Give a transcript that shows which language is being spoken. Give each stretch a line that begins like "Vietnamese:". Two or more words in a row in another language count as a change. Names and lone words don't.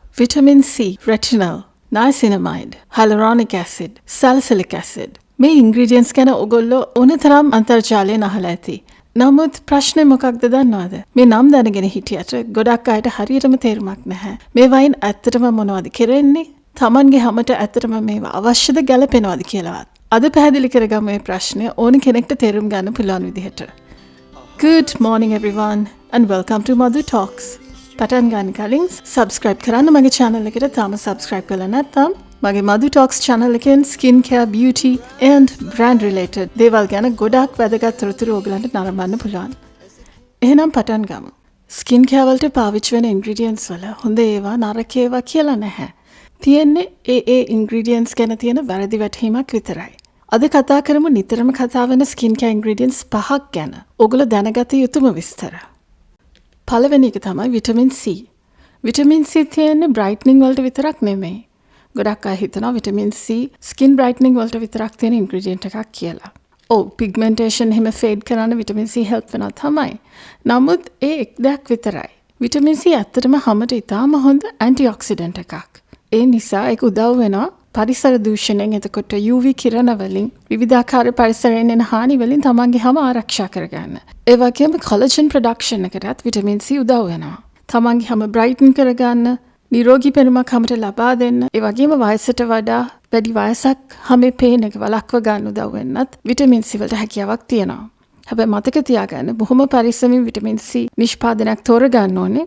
English: vitamin C, retinol, niacinamide, hyaluronic acid, salicylic acid.
Sinhala: මේ ingredients ගැන ඔයගොල්ලෝ ඕනතරම් අන්තර්ජාලයෙන් අහලා ඇති. නමුත් ප්‍රශ්නේ මොකක්ද දන්නවද? මේ නම් දැනගෙන හිටියට ගොඩක් අයට හරියටම තේරුමක් නැහැ. මේ වයින් ඇත්තටම මොනවද කරන්නේ? Tamanගේ හැමට ඇත්තටම මේවා අවශ්‍යද ගැලපෙනවද කියලාවත්. අද පැහැදිලි කරගමු මේ ප්‍රශ්නය ඕන කෙනෙක්ට තේරුම් ගන්න පුළුවන් විදිහට.
English: Good morning everyone and welcome to Madhu Talks.
Sinhala: පටන් ගන්න කලින් subscribe කරන්න මගේ channel එකට තාම subscribe කරලා නැත්නම් මගේ Madhu Talks channel එකෙන්
English: skin care, beauty and brand related
Sinhala: දේවල් ගැන ගොඩක් වැදගත් තොරතුරු ඔයගලන්ට නරඹන්න පුළුවන්. එහෙනම් පටන් ගමු.
English: Skin care
Sinhala: වලට පාවිච්චි වෙන ingredients වල හොඳ ඒවා නරක ඒවා කියලා නැහැ. තියෙන්නේ ඒ ingredients ගැන තියෙන වැරදි වැටහීමක් විතරයි. අද කතා කරමු නිතරම කතා වෙන
English: skin care ingredients
Sinhala: 5ක් ගැන. ඔයගොල්ලෝ දැනගත යුතුම විස්තර. පළවෙනි එක තමයි vitamin C. vitamin C තියෙන්නේ brightening වලට විතරක් නෙමෙයි. ගොඩක් අය හිතනවා
English: vitamin C skin brightening
Sinhala: වලට විතරක් තියෙන ingredient එකක් කියලා. ඔව් pigmentation එහෙම fade කරන්න
English: vitamin C help
Sinhala: වෙනවා තමයි. නමුත් ඒ එක් දෙයක් විතරයි. vitamin C ඇත්තටම හැමට ඉතාම හොඳ antioxidant එකක්. ඒ නිසා ඒක උදව් වෙනවා පරිසර දූෂණයෙන් එතකොට UV කිරණ වලින් විවිධාකාර පරිසරයෙන් එන හානි වලින් තමන්ගේ හැම ආරක්ෂා කරගන්න. ඒ වගේම
English: collagen production
Sinhala: එකටත් vitamin C උදව් වෙනවා. තමන්ගේ හැම brighten කරගන්න, නිරෝගී පෙනුමක් හැමට ලබා දෙන්න. ඒ වගේම වයසට වඩා වැඩි වයසක් හැමේ පේන එක වළක්ව ගන්න උදව් වෙන්නත් vitamin C වලට හැකියාවක් තියෙනවා. හැබැයි මතක තියාගන්න බොහොම පරිස්සමින් vitamin C නිෂ්පාදනයක් තෝරගන්න ඕනේ.